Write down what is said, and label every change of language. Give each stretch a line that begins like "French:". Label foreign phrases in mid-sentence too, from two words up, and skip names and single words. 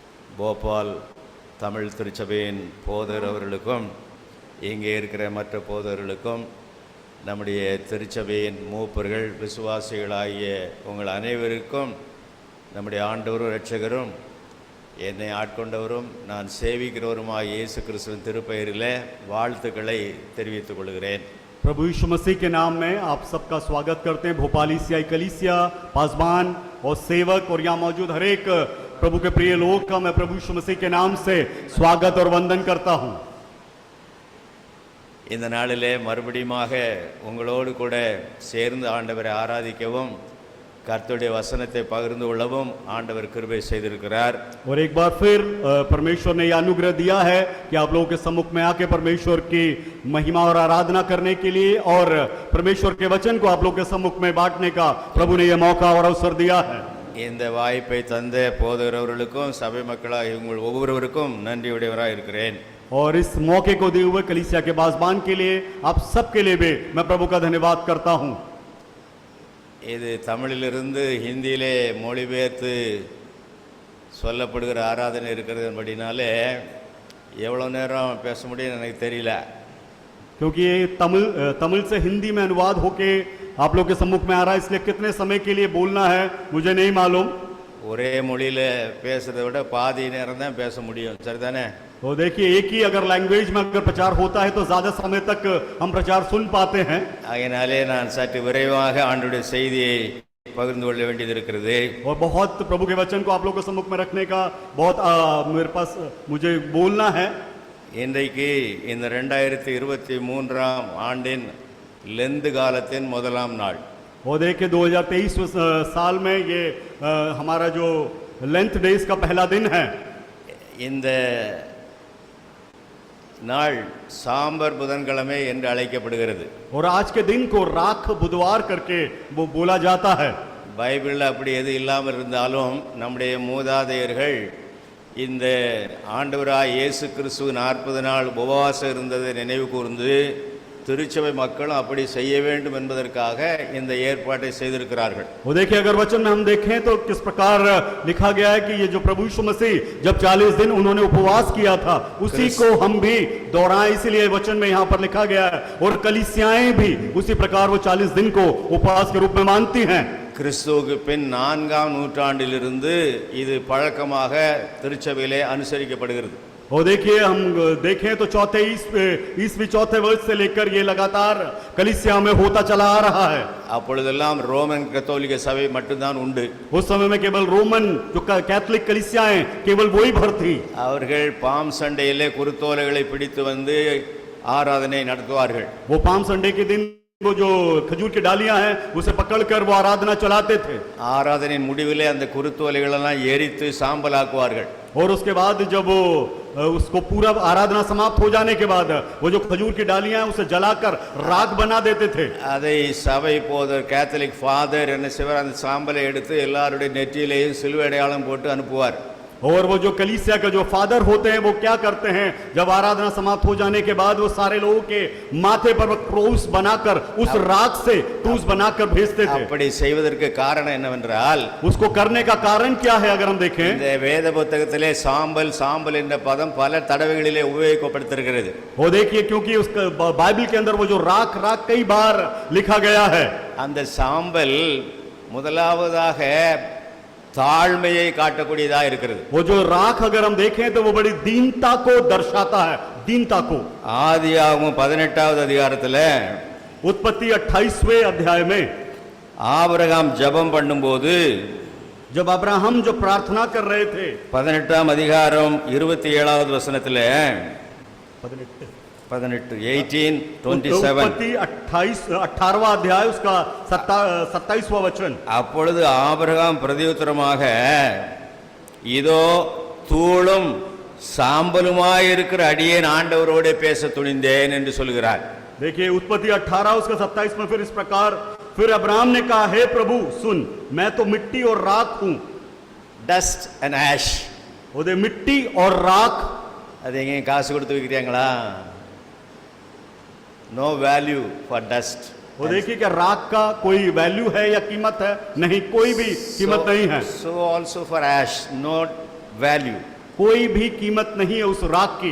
Tamil: போபால் தமிழ் திருச்சபையின் போதகர் அவர்களுக்கும் இங்கே இருக்கிற மற்ற போதகர்களுக்கும் நம்முடைய திருச்சபையின் மூப்பர்கள் விசுவாசிகளாகிய உங்கள் அனைவருக்கும் நம்முடைய ஆண்டவரும் இரட்சகரும் என்னை ஆட்கொண்டவரும் நான் சேவிக்கிறவருமாகிய இயேசு கிறிஸ்துவின் திருப்பெயரிலே வாழ்த்துக்களை தெரிவித்துக் கொள்கிறேன்.
Hindi: प्रभु यीशु मसीह के नाम में आप सबका स्वागत करते हैं। भोपाली सियाई कलीसिया, पासबान और सेवक और यहाँ मौजूद हर एक प्रभु के प्रिय लोग का मैं प्रभु यीशु मसीह के नाम से स्वागत और वंदन करता हूँ।
Tamil: இந்த நாளிலே மறுபடியுமாக உங்களோடு கூட சேர்ந்து ஆண்டவரை ஆராதிக்கவும் கர்த்தருடைய வசனத்தை பகிர்ந்து கொள்ளவும் ஆண்டவர் கிருபை செய்திருக்கிறார்.
Hindi: और एक बार फिर परमेश्वर ने यह अनुग्रह दिया है कि आप लोगों के सम्मुख में आके परमेश्वर की महिमा और आराधना करने के लिए और परमेश्वर के वचन को आप लोगों के सम्मुख में बांटने का प्रभु ने यह मौका और अवसर दिया है।
Tamil: இந்த வாய்ப்பை தந்த போதகர் அவர்களுக்கும் சபை மக்களாகிய உங்கள் ஒவ்வொருவருக்கும் நன்றியுடையவராக இருக்கிறேன்.
Hindi: और इस मौके को दिए हुए कलीसिया के बाज़बान के लिए आप सबके लिए भी मैं प्रभु का धन्यवाद करता हूँ।
Tamil: இது தமிழிலிருந்து ஹிந்தியிலே மொழிபெயர்த்து சொல்லப்படுகிற ஆராதனை இருக்கிறதுபடினாலே எவ்வளோ நேரம் பேச முடியும்னு எனக்கு தெரியல.
Hindi: क्योंकि ये तमिल से हिंदी में अनुवाद होके आप लोग के सम्मुख में आ रहा है, इसलिए कितने समय के लिए बोलना है मुझे नहीं मालूम।
Tamil: ஒரே மொழியில் பேசுறதை விட பாதி நேரம் தான் பேச முடியும், சரிதானே?
Hindi: तो देखिए एक ही अगर लैंग्वेज में अगर प्रचार होता है तो ज्यादा समय तक हम प्रचार सुन पाते हैं।
Tamil: ஆகையினாலே நான் சற்று விரைவாக ஆண்டவருடைய செய்தியை பகிர்ந்து கொள்ள வேண்டியது இருக்கிறது.
Hindi: और बहुत प्रभु के वचन को आप लोगों के सम्मुख में रखने का बहुत मेरे पास मुझे बोलना है।
Tamil: இன்றைக்கு இந்த 2023 ஆண்டின் லெந்து காலத்தின் முதலாம் நாள்.
Hindi: और देखिए 2023 साल में ये हमारा जो
English: Lent days
Hindi: का पहला दिन है।
Tamil: இந்த நாள் சாம்பர் புதன்கிழமை என்று அழைக்கப்படுகிறது.
Hindi: और आज के दिन को राख बुधवार करके वो बोला जाता है।
Tamil: பைபிளில் அப்படி எது இல்லாமல் இருந்தாலும் நம்முடைய மூதாதையர்கள் இந்த ஆண்டவராய் இயேசு கிறிஸ்து 40 நாள் உபவாசம் இருந்ததை நினைவு கூர்ந்து திருச்சபை மக்களும் அப்படி செய்ய வேண்டும் என்பதற்காக இந்த ஏற்பாட்டை செய்திருக்கிறார்கள்.
Hindi: वो देखिए अगर वचन में हम देखें तो किस प्रकार लिखा गया है कि ये जो प्रभु यीशु मसीह जब 40 दिन उन्होंने उपवास किया था उसी को हम भी दोहराएं, इसलिए वचन में यहाँ पर लिखा गया है। और कलीसियाएं भी उसी प्रकार वो 40 दिन को उपवास के रूप में मानती हैं।
Tamil: கிறிஸ்துவுக்கு பின் 4ஆம் நூற்றாண்டிலிருந்து இது பழக்கமாக திருச்சபையிலே அனுசரிக்கப்படுகிறது.
Hindi: और देखिए हम देखें तो ईस्वी चौथे वर्ष से लेकर ये लगातार कलीसिया में होता चला आ रहा है।
Tamil: அப்பொழுதெல்லாம் ரோமன் கத்தோலிக்க சபை மட்டும்தான் உண்டு.
Hindi: उस समय में केवल रोमन जो कैथोलिक कलीसियाएं केवल वही भर थी।
Tamil: அவர்கள் பாம் சண்டையிலே குருத்தோலைகளை பிடித்து வந்து ஆராதனை நடத்துவார்கள்.
Hindi: वो पाम संडे के दिन वो जो खजूर की डालियां हैं उसे पकड़कर वो आराधना चलाते थे।
Tamil: ஆராதனையின் முடிவிலே அந்த குருத்தோலைகளெல்லாம் எரித்து சாம்பலாக்குவார்கள்.
Hindi: और उसके बाद जब वो उसको पूरा आराधना समाप्त हो जाने के बाद वो जो खजूर की डालियां हैं उसे जलाकर राख बना देते थे।
Tamil: அதை சபை போதர்
English: Catholic father
Tamil: என்ன செய்வார், அந்த சாம்பலை எடுத்து எல்லாருடைய நெற்றியிலேயும் சிலுவை அடையாளம் போட்டு அனுப்புவார்.
Hindi: और वो जो कलीसिया का जो फादर होते हैं वो क्या करते हैं, जब आराधना समाप्त हो जाने के बाद वो सारे लोगों के माथे पर क्रूस बनाकर उस राख से क्रूस बनाकर भेजते थे।
Tamil: அப்படி செய்வதற்கு காரணம் என்னவென்றால்,
Hindi: उसको करने का कारण क्या है अगर हम देखें,
Tamil: இந்த வேத புத்தகத்திலே சாம்பல் சாம்பல் என்ற பதம் பல தடவைகளிலே உபயோகிக்கப்பட்டிருக்கிறது.
Hindi: वो देखिए क्योंकि उस बाइबल के अंदर वो जो राख राख कई बार लिखा गया है।
Tamil: அந்த சாம்பல் முதலாவதாக தாழ்மையை காட்டக்கூடியதா இருக்கிறது.
Hindi: वो जो राख अगर हम देखें तो वो बड़ी दीनता को दर्शाता है, दीनता को।
Tamil: ஆதியாகமம் 18வது அதிகாரத்துல
Hindi: उत्पत्ति 28वें अध्याय में
Tamil: ஆபிரகாம் ஜெபம் பண்ணும்போது,
Hindi: जब अब्राहम जो प्रार्थना कर रहे थे,
Tamil: 18ஆம் அதிகாரம் 27வது வசனத்துல 18:27
Hindi: उत्पत्ति 18वां अध्याय उसका 27वां वचन।
Tamil: அப்பொழுது ஆபிரகாம் பிரதியுத்தரமாக, இதோ தூளும் சாம்பலுமாயிருக்கிற அடியேன் ஆண்டவரோடு பேச துணிந்தேன் என்று சொல்கிறார்.
Hindi: देखिए उत्पत्ति 18 उसका 27 में फिर इस प्रकार, फिर अब्राहम ने कहा, हे प्रभु सुन, मैं तो मिट्टी और राख हूं।
English: dust and ash.
Hindi: वो दे मिट्टी और राख।
Tamil: அது எங்க காசு கொடுத்து விற்கிறீங்களா?
English: no value for dust.
Hindi: वो देखिए क्या राख का कोई वैल्यू है या कीमत है? नहीं, कोई भी कीमत नहीं है।
English: so also for ash no value.
Hindi: कोई भी कीमत नहीं है उस राख की,